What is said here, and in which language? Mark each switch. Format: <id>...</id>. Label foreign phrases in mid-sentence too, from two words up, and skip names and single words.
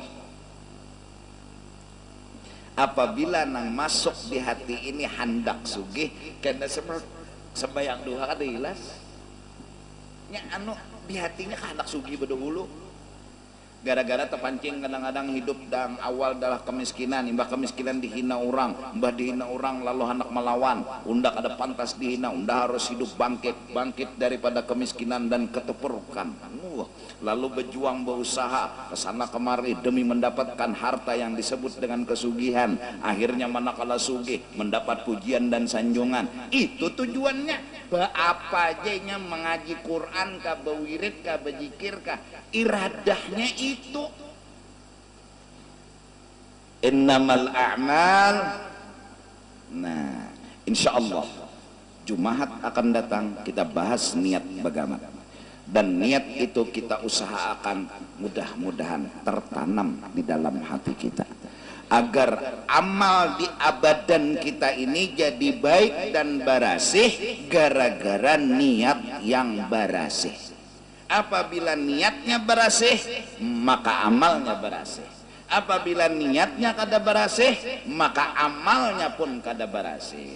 <bjn>Apabila nang masuk di hati ini hendak sugih kada sembayang duha kada ilas nya anu di hatinya hendak sugih bedahulu. Gara-gara terpancing kadang-kadang hidup dan awal adalah kemiskinan, imbah kemiskinan dihina orang, imbah dihina orang lalu hendak melawan, undak ada pantas dihina,</bjn> <id>undak harus hidup bangkit daripada kemiskinan dan keterpurukan. Lalu berjuang berusaha kesana kemari demi mendapatkan harta yang disebut dengan kesugihan. Akhirnya manakala sugih mendapat pujian dan sanjungan. Itu tujuannya.</id> <bjn>Apa ajanya mengaji Quran kah, bewirid kah, berzikir kah, iradahnya itu.</bjn> <ar>إنما الأعمال.</ar> <id>Nah,</id> <ar>إن شاء الله</ar> <id>Jumat akan datang kita bahas niat bagaimana. Dan niat itu kita usahakan mudah-mudahan tertanam di dalam hati kita, agar amal di abadan kita ini jadi baik dan barasih gara-gara niat yang barasih. Apabila niatnya berasih, maka amalnya berasih. Apabila niatnya</id> <bjn>kada berasih,</bjn> <id>maka amalnya pun</id> <bjn>kada berasih.</bjn>